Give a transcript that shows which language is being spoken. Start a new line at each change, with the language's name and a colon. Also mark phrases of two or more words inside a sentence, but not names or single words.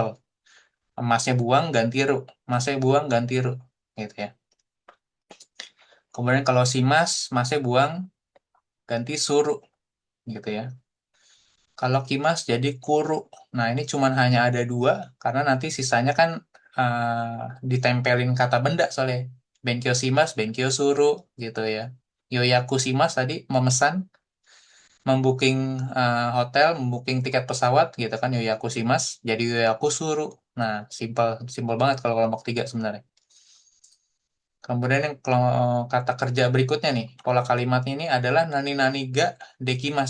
Indonesian: Emasnya buang, ganti ru. Emasnya buang, ganti ru. Gitu ya. Kemudian kalau si masnya buang, ganti suru. Gitu ya. Kalau kimas jadi kuru. Nah ini cuman hanya ada dua, karena nanti sisanya kan ditempelin kata benda soalnya.
Japanese: Benkyo simas, benkyo suru.
Indonesian: Gitu ya.
Japanese: Yoyaku simas
Indonesian: tadi memesan, membooking hotel, membooking tiket pesawat gitu kan
Japanese: Yoyaku Shimas
Indonesian: jadi
Japanese: Yoyaku Suru.
Indonesian: Nah, simpel simpel banget kalau kelompok tiga sebenarnya. Kemudian yang kata kerja berikutnya nih, pola kalimatnya ini adalah
Japanese: nani nani ga dekimas.